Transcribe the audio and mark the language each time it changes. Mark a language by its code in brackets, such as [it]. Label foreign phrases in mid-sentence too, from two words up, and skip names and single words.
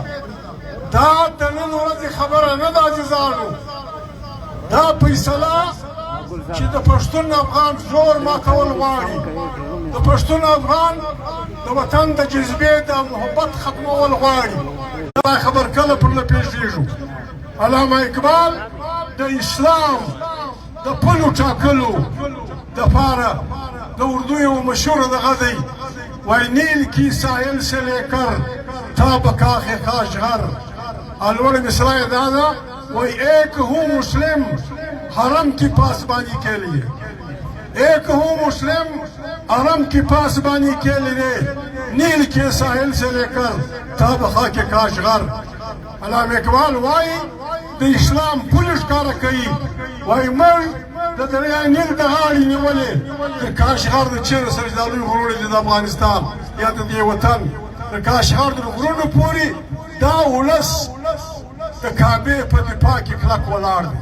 [ps] دا د نن ورځې خبره نه ده عزیزانو، دا فیصله چې د پښتون افغان زور ماتول غواړي، د پښتون افغان د وطن د جذبې د محبت ختمول غواړي. دا خبر کله پر له پېښېږو. علامه اقبال د اسلام د پلو ټاکلو دپاره د اردو یو مشهوره دغه دی، وای [ur] نیل کی ساحل سے لے کر تا بکاخ کاشغر. [ps] لوړ مصرع یې دا ده، وای [ur] ایک ہوں مسلم حرم کی پاسبانی کے لیے، ایک ہوں مسلم حرم کی پاسبانی کے لیے، نیل کے ساحل سے لے کر تا بخاک کاشغر. [ps] علامه اقبال وای د اسلام پل ښکاره کوي، وای موږ د دریای نیل د غاړې نیولې د کاشغر د چیرې سره چې دا لوی غرونه دي د افغانستان یا د دې وطن د کاشغر د غرونو پورې دا ولس د کعبې په دفاع کې کلک ولاړ دی.